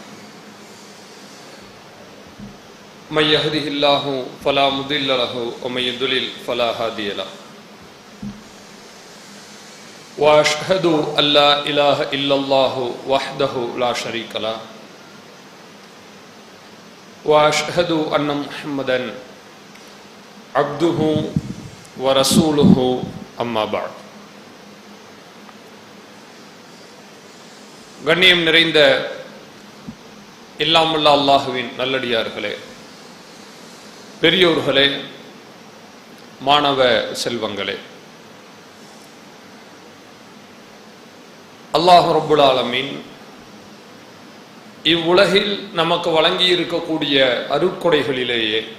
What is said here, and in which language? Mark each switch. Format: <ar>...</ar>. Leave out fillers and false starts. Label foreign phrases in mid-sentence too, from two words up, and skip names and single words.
<ar>من يهده الله فلا مضل له ومن يضلل فلا هادي له وأشهد أن لا إله إلا الله وحده لا شريك له وأشهد أن محمدا عبده ورسوله أما بعد.</ar> <ta>கண்ணியம் நிறைந்த இல்லாமல்ல அல்லாஹுவின் நல்லடியார்களே, பெரியோர்களே, மாணவ செல்வங்களே, அல்லாஹ்</ta> <ar>رب العالمين</ar> <ta>இவ்வுலகில் நமக்கு வழங்கி இருக்கக்கூடிய அருட்கொடைகளிலேயே</ta>